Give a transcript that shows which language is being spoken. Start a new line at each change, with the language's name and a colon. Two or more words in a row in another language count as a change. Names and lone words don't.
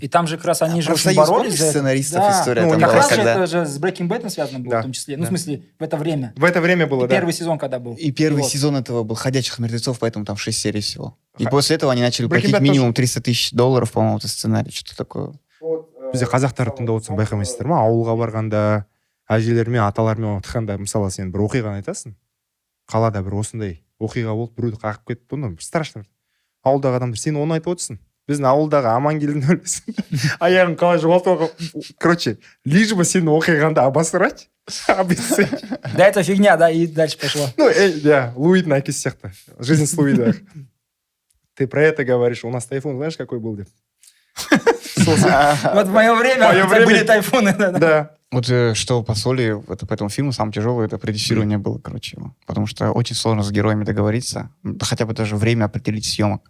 Russian: И там же как раз они же очень боролись за это. Сценаристов история там как была, раз когда... это же с Breaking Bad связано было, в том числе. В смысле, в это время. В это время было, и первый сезон когда был. И первый сезон этого был «Ходячих мертвецов», поэтому там 6 серий всего. И после этого они начали платить минимум $300 000, по-моему, за сценарий, что-то такое.
Kazakh: Бізде қазақтар тыңдап отырсаң байқамайсыздар ма, ауылға барғанда, әжелермен, аталармен отырғанда, мысалы сен бір оқиғаны айтасың, қалада бір осындай оқиға болып, біреуді қағып кетті, онда бір страшно. Ауылдағы адамдар, сен оны айтып отырсың. Біздің ауылдағы Амангелдін өлесің. Аяғын қалай жоғалтып, короче,
Russian: лишь бы
Kazakh: сені оқиғанда
Russian: обосрать, обесценить. Да, это фигня, да, и дальше пошло.
Kazakh: Луидің әкесі сияқты.
Russian: Жизнь с Луидом. Ты про это говоришь, у нас тайфун, знаешь, какой был? Вот в мое время были тайфуны. Да. Вот что по соли, это по этому фильму самое тяжелое, это продюсирование было, короче. Потому что очень сложно с героями договориться. Хотя бы даже время определить съемок.